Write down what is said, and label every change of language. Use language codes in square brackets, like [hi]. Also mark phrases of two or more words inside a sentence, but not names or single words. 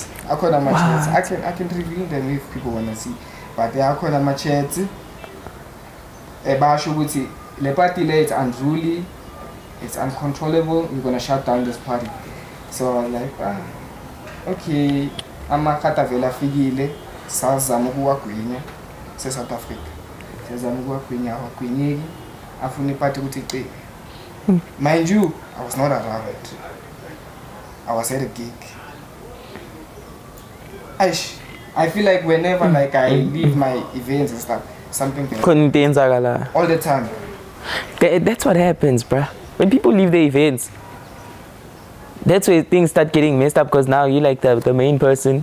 [en] I can reveal them if people wanna see. But I call them my chats. The party it's unruly, it's uncontrollable. You're gonna shut down this party. So I'm like, okay, I'm a [zu] katavela figile. Sazama kuwagwinya se South Africa. Sazama kuwagwinya awagwinyeki afuna iphathi ukuthi [en] mind you, I was not around. I was at a gig. I feel like whenever like I leave my events and stuff, something all the time. That's what happens, bruh. When people leave the events, that's where things start getting messed up, because now you're like the main person.